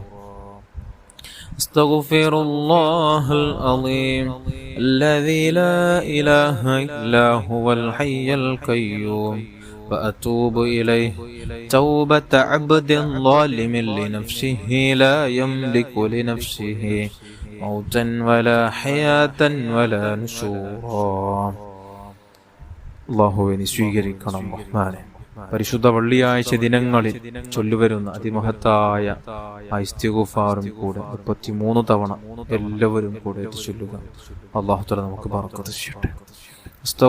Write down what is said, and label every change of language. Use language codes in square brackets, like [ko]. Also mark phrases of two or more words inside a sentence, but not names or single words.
[ar] استغفر الله العظيم الذي لا إله إلا هو الحي القيوم وأتوب إليه توبة عبد ظالم لنفسه لا يملك لنفسه موتا ولا حياة ولا نشورا. [ml] അല്ലാഹുവേ സ്വീകരിക്കണം റഹ്മാനെ. പരിശുദ്ധ വെള്ളിയാഴ്ച ദിനങ്ങളിൽ ചൊല്ലുവരുന്ന അതിമഹത്തായ ഇസ്തിഗ്ഫാറും കൂടെ 33 തവണ എല്ലാവരും കൂടെ ചൊല്ലുക. അല്ലാഹു തആല നമുക്ക് ബറക്കത്ത് ചെയ്യട്ടെ.